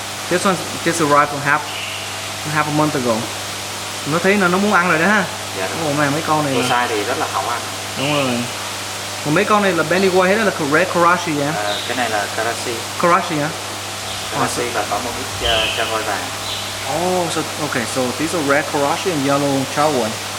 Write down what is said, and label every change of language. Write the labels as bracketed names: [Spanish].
[English] This one just arrived half a month ago. [Vietnamese] Nó thấy nó muốn ăn rồi đó ha. Dạ. Oh man, mấy con này. Đồ size thì rất là hảo ăn. Đúng rồi. Còn mấy con này là Benny White hết đó, là red Karachi vậy? Cái này là Karachi. Karachi hả? Karachi và có một ít cha voi vàng. [English] Oh, so okay, so these are red Karachi and yellow chow boy.